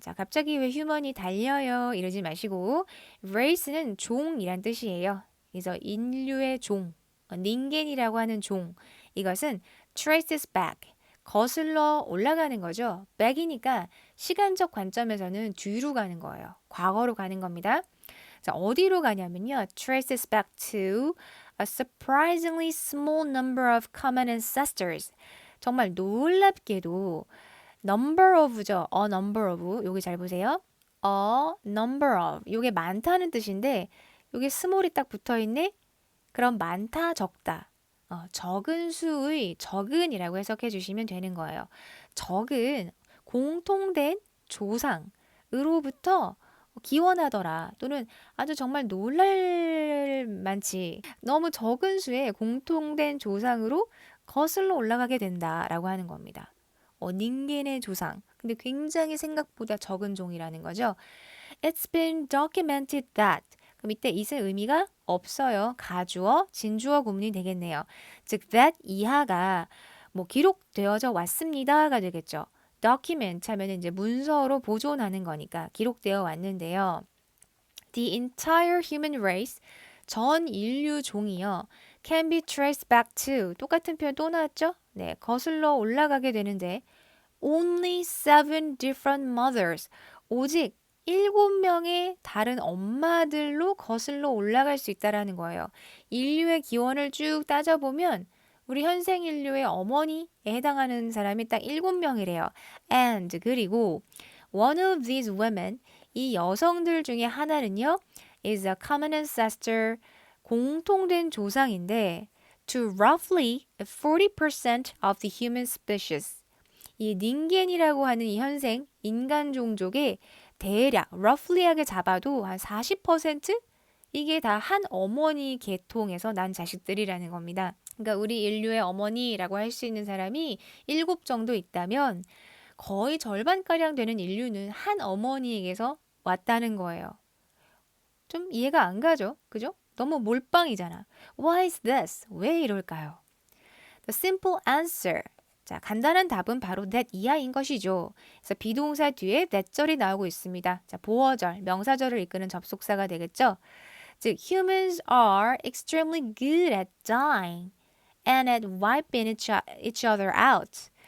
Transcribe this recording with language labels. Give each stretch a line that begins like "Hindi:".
Korean: 자, 갑자기 왜 human이 달려요? 이러지 마시고 race는 종이란 뜻이에요. 그래서 인류의 종, 닌겐이라고 하는 종. 이것은
English: traces back,
Korean: 거슬러 올라가는 거죠. back이니까 시간적 관점에서는 뒤로 가는 거예요. 과거로 가는 겁니다. 자, 어디로 가냐면요.
English: traces back to a surprisingly small number of common ancestors.
Korean: 정말 놀랍게도
English: number of
Korean: 죠.
English: a number of.
Korean: 여기 잘 보세요.
English: a number of.
Korean: 요게 많다는 뜻인데 요게 small이 딱 붙어 있네. 그럼 많다, 적다. 적은 수의 적은이라고 해석해 주시면 되는 거예요. 적은 공통된 조상으로부터 기원하더라 또는 아주 정말 놀랄 만치 너무 적은 수의 공통된 조상으로 거슬러 올라가게 된다라고 하는 겁니다. 닌겐의 조상. 근데 굉장히 생각보다 적은 종이라는 거죠.
English: It's been documented that.
Korean: 그럼 이때 it의 의미가 없어요. 가주어, 진주어 구문이 되겠네요. 즉 that 이하가 뭐 기록되어져 왔습니다가 되겠죠. document 하면 이제 문서로 보존하는 거니까 기록되어 왔는데요.
English: The entire human race,
Korean: 전 인류 종이요.
English: Can be traced back to,
Korean: 똑같은 표현 또 나왔죠? 네, 거슬러 올라가게 되는데
English: only seven different mothers,
Korean: 오직 7명의 다른 엄마들로 거슬러 올라갈 수 있다라는 거예요. 인류의 기원을 쭉 따져보면 우리 현생 인류의 어머니에 해당하는 사람이 딱 7명이래요.
English: And
Korean: 그리고
English: one of these women,
Korean: 이 여성들 중에 하나는요,
English: is a common ancestor,
Korean: 공통된 조상인데
English: to roughly 40% of the human species.
Korean: 이 닌겐이라고 하는 이 현생 인간 종족의 대략 roughly하게 잡아도 한 40% 이게 다 한 어머니 계통에서 난 자식들이라는 겁니다. 그러니까 우리 인류의 어머니라고 할 수 있는 사람이 7 정도 있다면 거의 절반가량 되는 인류는 한 어머니에게서 왔다는 거예요. 좀 이해가 안 가죠? 그죠? 너무 몰빵이잖아.
English: Why is this?
Korean: 왜 이럴까요?
English: The simple answer.
Korean: 자, 간단한 답은 바로 that 이하인 것이죠. 그래서 비동사 뒤에 that절이 나오고 있습니다. 자, 보어절, 명사절을 이끄는 접속사가 되겠죠.
English: 즉, humans are extremely good at dying and at wiping each other out.